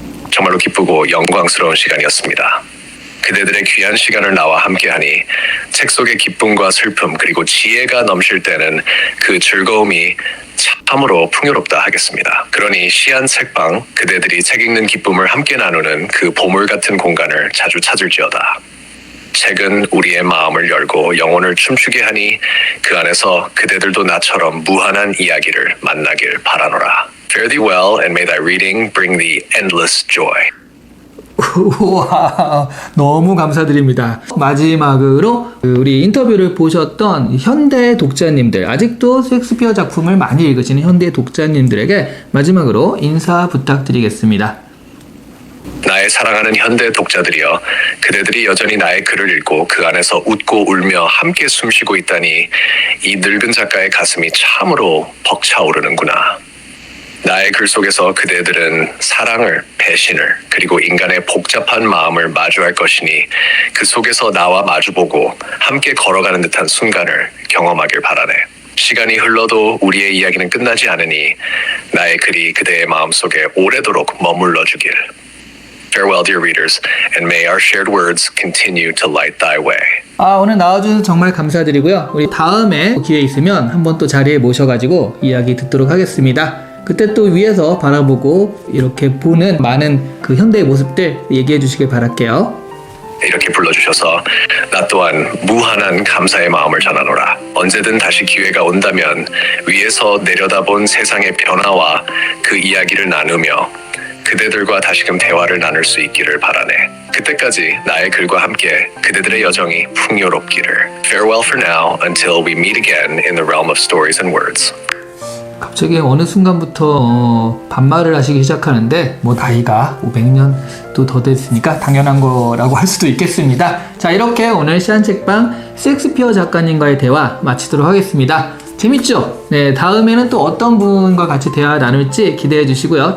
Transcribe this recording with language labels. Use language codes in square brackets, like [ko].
[ko] 정말로 기쁘고 영광스러운 시간이었습니다. 그대들의 귀한 시간을 나와 함께하니 책 속의 기쁨과 슬픔 그리고 지혜가 넘칠 때는 그 즐거움이 참으로 풍요롭다 하겠습니다. 그러니 시안 책방, 그대들이 책 읽는 기쁨을 함께 나누는 그 보물 같은 공간을 자주 찾을지어다. 책은 우리의 마음을 열고 영혼을 춤추게 하니 그 안에서 그대들도 나처럼 무한한 이야기를 만나길 바라노라. [en] Fare thee well and may thy reading bring thee endless joy. [ko] 우와, 너무 감사드립니다. 마지막으로 우리 인터뷰를 보셨던 현대 독자님들, 아직도 셰익스피어 작품을 많이 읽으시는 현대 독자님들에게 마지막으로 인사 부탁드리겠습니다. 나의 사랑하는 현대 독자들이여, 그대들이 여전히 나의 글을 읽고 그 안에서 웃고 울며 함께 숨쉬고 있다니 이 늙은 작가의 가슴이 참으로 벅차오르는구나. 나의 글 속에서 그대들은 사랑을, 배신을, 그리고 인간의 복잡한 마음을 마주할 것이니 그 속에서 나와 마주보고 함께 걸어가는 듯한 순간을 경험하길 바라네. 시간이 흘러도 우리의 이야기는 끝나지 않으니 나의 글이 그대의 마음속에 오래도록 머물러 주길. [en] Farewell, dear readers, and may our shared words continue to light thy way. [ko] 오늘 나와주셔서 정말 감사드리고요. 우리 다음에 기회 있으면 한번 또 자리에 모셔가지고 이야기 듣도록 하겠습니다. 그때 또 위에서 바라보고 이렇게 보는 많은 그 현대의 모습들 얘기해 주시길 바랄게요. 이렇게 불러주셔서 나 또한 무한한 감사의 마음을 전하노라. 언제든 다시 기회가 온다면 위에서 내려다본 세상의 변화와 그 이야기를 나누며 그대들과 다시금 대화를 나눌 수 있기를 바라네. 그때까지 나의 글과 함께 그대들의 여정이 풍요롭기를. Farewell for now until we meet again in the realm of stories and words. 갑자기 어느 순간부터 반말을 하시기 시작하는데 뭐 나이가 500년도 더 됐으니까 당연한 거라고 할 수도 있겠습니다. 자, 이렇게 오늘 시한책방 섹스피어 작가님과의 대화 마치도록 하겠습니다. 재밌죠? 네, 다음에는 또 어떤 분과 같이 대화 나눌지 기대해 주시고요.